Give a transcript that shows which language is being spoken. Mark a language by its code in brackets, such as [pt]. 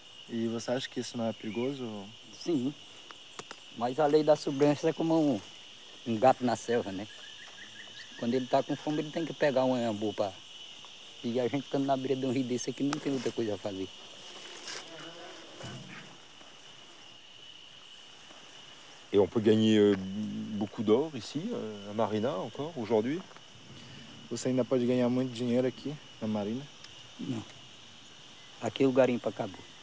[pt] E você acha que isso não é perigoso? Sim, mas a lei da sobrevivência é como um gato na selva, né? Quando ele está com fome, ele tem que pegar um ambu para... E a gente estando na beira de um rio desse aqui, não tem outra coisa a fazer. [fr] Et on peut gagner beaucoup d'or ici, à Marina, encore, aujourd'hui? [pt] Você ainda pode ganhar muito dinheiro aqui na Marina? Não. Aqui o garimpo acabou.